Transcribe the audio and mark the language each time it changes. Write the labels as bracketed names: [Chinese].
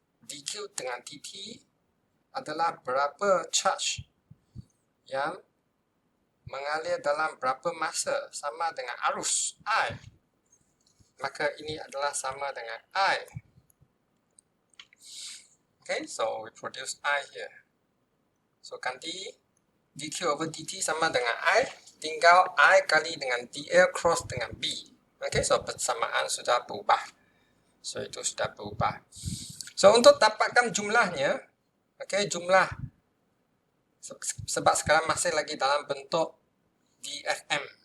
[Malay] DQ dengan dt adalah berapa charge yang mengalir dalam berapa masa sama dengan arus I. Maka ini adalah sama dengan I. [English] Okay, so we produce I here. [Malay] So, ganti dQ over dt sama dengan I, tinggal I kali dengan dL cross dengan B. Okay, so persamaan sudah berubah. So, itu sudah berubah. So, untuk dapatkan jumlahnya, okay, jumlah, sebab sekarang masih lagi dalam bentuk dFm.